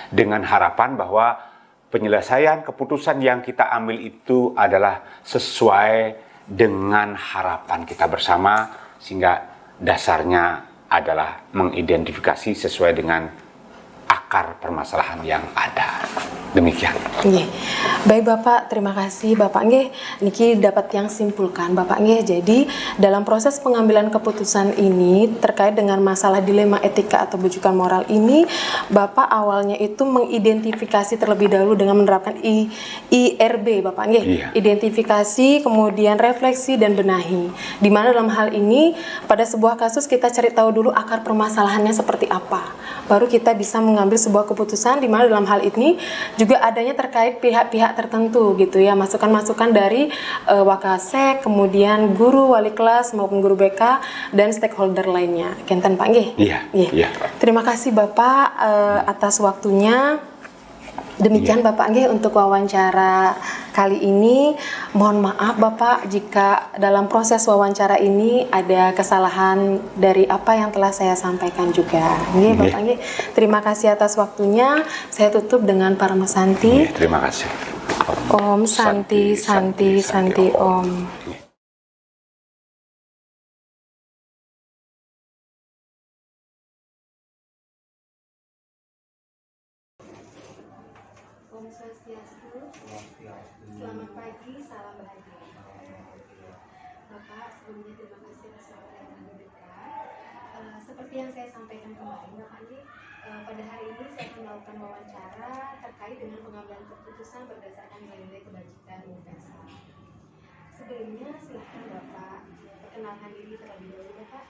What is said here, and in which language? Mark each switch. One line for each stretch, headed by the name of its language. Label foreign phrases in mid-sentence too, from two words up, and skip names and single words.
Indonesian: Dengan harapan bahwa penyelesaian keputusan yang kita ambil itu adalah sesuai dengan harapan kita bersama, sehingga dasarnya adalah mengidentifikasi sesuai dengan akar permasalahan yang ada. Demikian. Nggih. Baik Bapak, terima kasih Bapak nggih. Niki dapat yang simpulkan Bapak nggih. Jadi dalam proses pengambilan keputusan ini terkait dengan masalah dilema etika atau bujukan moral ini, Bapak awalnya itu mengidentifikasi terlebih dahulu dengan menerapkan IRB Bapak nggih. Iya. Identifikasi, kemudian refleksi dan benahi. Di mana dalam hal ini pada sebuah kasus kita cari tahu dulu akar permasalahannya seperti apa. Baru kita bisa mengambil sebuah keputusan, di mana dalam hal ini juga adanya terkait pihak-pihak tertentu gitu ya, masukan-masukan dari Wakasek, kemudian guru, wali kelas maupun guru BK dan stakeholder lainnya.
Balinese: Kenten Pak nggih.
Indonesian: Iya. Nggih. Iya. Terima kasih Bapak atas waktunya. Demikian Bapak nggih untuk wawancara kali ini. Mohon maaf Bapak jika dalam proses wawancara ini ada kesalahan dari apa yang telah saya sampaikan juga. Nggih Bapak nggih. Terima kasih atas waktunya. Saya tutup dengan Parama Santi. Terima kasih.
Sanskrit: Om Santi Santi Santi Om. Om Swastiastu.
Indonesian: Selamat pagi, salam bahagia. Bapak, sebelumnya terima kasih atas waktu yang Anda berikan. Seperti yang saya sampaikan kemarin, Bapak ini pada hari ini saya akan melakukan wawancara terkait dengan pengambilan keputusan berdasarkan nilai-nilai kebajikan universal. Sebelumnya, silakan Bapak perkenalkan diri terlebih dahulu, Bapak.